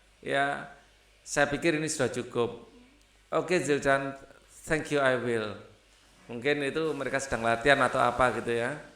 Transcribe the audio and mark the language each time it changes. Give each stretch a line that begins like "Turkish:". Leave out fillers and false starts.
Indonesian: Ya, saya pikir ini sudah cukup.
English: Oke Zildan, thank you, I will.
Indonesian: Mungkin itu mereka sedang latihan atau apa gitu ya.